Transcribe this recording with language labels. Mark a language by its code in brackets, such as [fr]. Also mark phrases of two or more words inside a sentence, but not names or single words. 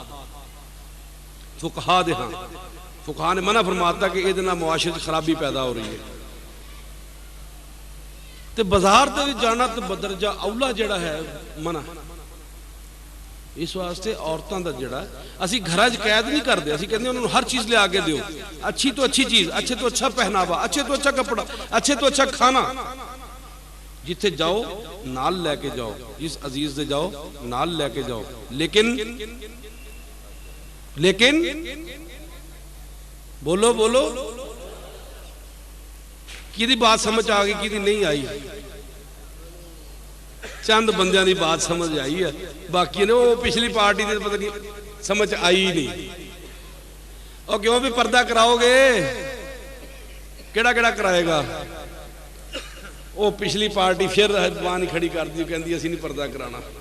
[pa] دے ہاں فقہا نے منع فرماتا کہ یہ دنہ معاشرے خرابی پیدا ہو رہی ہے تے بازار تے جانا تے بدرجہ اولا جڑا ہے منع اس واسطے عورتاں دا جڑا اسی گھراں وچ قید نہیں کردے اسی کہندے انہاں نوں ہر چیز لے آ کے دیو اچھی تو اچھی چیز اچھے تو اچھا پہناوا اچھے تو اچھا کپڑا اچھے تو اچھا کھانا جتھے جاؤ نال لے کے جاؤ جس عزیز دے جاؤ نال لے کے جاؤ لیکن بولو کی بات سمجھ آ گئی کی نہیں آئی چند بندیاں دی بات سمجھ آئی ہے باقی نے وہ پچھلی پارٹی دے پتہ نہیں سمجھ آئی نہیں اور کیوں بھی پردہ کراؤ گے کیڑا کرائے گا وہ پچھلی پارٹی پھر زبان کھڑی کر دی کہندی اسی نہیں پردہ کرانا